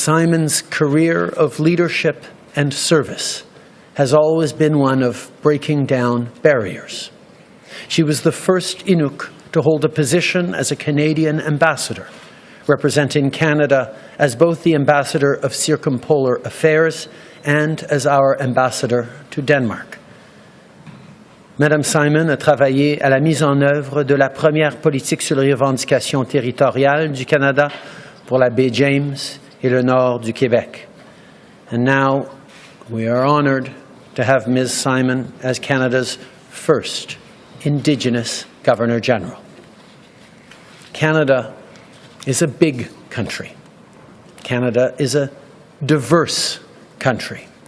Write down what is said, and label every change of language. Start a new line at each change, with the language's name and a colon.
English: Simon's career of leadership and service has always been one of breaking down barriers. She was the first Inuk to hold a position as a Canadian ambassador, representing Canada as both the ambassador of circumpolar affairs and as our ambassador to Denmark.
French: Madame Simon a travaillé à la mise en œuvre de la première politique sur les revendications territoriales du Canada pour la baie James et le nord du Québec.
English: And now we are honored to have Ms. Simon as Canada's first Indigenous Governor General. Canada is a big country. Canada is a diverse country.